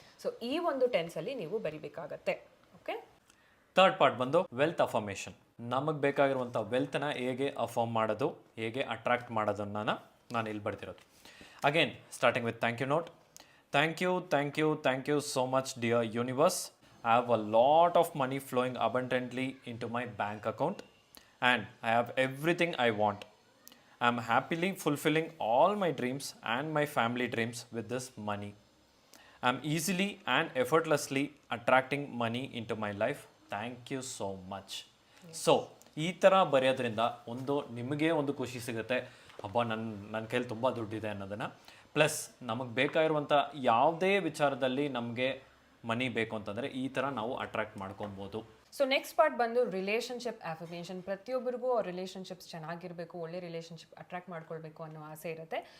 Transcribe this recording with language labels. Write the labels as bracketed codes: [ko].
[kn] So ಈ ಒಂದು ಟೆನ್ಸಲ್ಲಿ ನೀವು ಬರಿಬೇಕಾಗತ್ತೆ. ಓಕೆ, [en] Third part ಬಂದು wealth affirmation. [kn] ನಮಗೆ ಬೇಕಾಗಿರುವಂಥ ವೆಲ್ತ್ನ ಹೇಗೆ ಅಫರ್ಮ್ ಮಾಡೋದು, ಹೇಗೆ ಅಟ್ರಾಕ್ಟ್ ಮಾಡೋದನ್ನು ನಾನು ಇಲ್ಲಿ ಬರ್ತಿರೋದು. [en] Again starting with thank you note. Thank you so much, dear universe. I have a lot of money flowing abundantly into my bank account, and I have everything I want. I'm happily fulfilling all my dreams and my family dreams with this money. I'm easily and effortlessly attracting money into my life. Thank you so much. [kn] So ಈ ಥರ ಬರೆಯೋದ್ರಿಂದ ನಿಮಗೆ ಒಂದು ಖುಷಿ ಸಿಗುತ್ತೆ, ಹಬ್ಬ ನನ್ನ ಕೈಲಿ ತುಂಬ ದುಡ್ಡಿದೆ ಅನ್ನೋದನ್ನು. ಪ್ಲಸ್ ನಮಗೆ ಬೇಕಾಗಿರುವಂಥ ಯಾವುದೇ ವಿಚಾರದಲ್ಲಿ ನಮಗೆ ಮನಿ ಬೇಕು ಅಂತಂದರೆ ಈ ಥರ ನಾವು ಅಟ್ರಾಕ್ಟ್ ಮಾಡ್ಕೊಬೋದು. ಸೊ ನೆಕ್ಸ್ಟ್ ಪಾರ್ಟ್ ಬಂದು ರಿಲೇಷನ್ಶಿಪ್ ಅಫರ್ಮೇಷನ್. ಪ್ರತಿಯೊಬ್ಬರಿಗೂ ರಿಲೇಷನ್ಶಿಪ್ಸ್ ಚೆನ್ನಾಗಿರಬೇಕು, ಒಳ್ಳೆ ರಿಲೇಷನ್ಶಿಪ್ ಅಟ್ರಾಕ್ಟ್ ಮಾಡ್ಕೊಳ್ಬೇಕು ಅನ್ನೋ ಆಸೆ ಇರುತ್ತೆ.